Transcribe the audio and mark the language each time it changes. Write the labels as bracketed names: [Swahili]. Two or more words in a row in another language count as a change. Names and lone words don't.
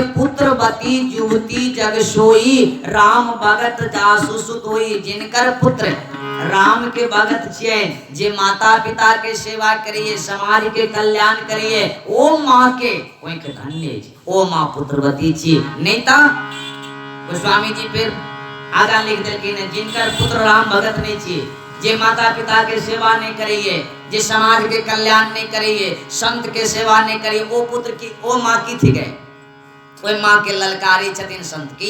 [Awadhi] पुत्रवती युवती जग सोई, राम भगत जासु सुत होई। [Maithili] जिनकर पुत्र राम के भगत छियै, जे माता पिता के सेवा करिए, समाज के कल्याण करिए, ओ माँ के कोई के धन्य छै, ओ माँ पुत्रवती छी। नहीं ता गोस्वामी जी फिर आगा लिख देलखिन जिनकर पुत्र राम भगत नहीं छी, जे माता पिता के सेवा नहीं करिए, जे समाज के कल्याण नहीं करिए, संत के सेवा नहीं करिए, ओ पुत्र की ओ माँ की थी गए, ओई माँ के ललकारी छथिन संत की।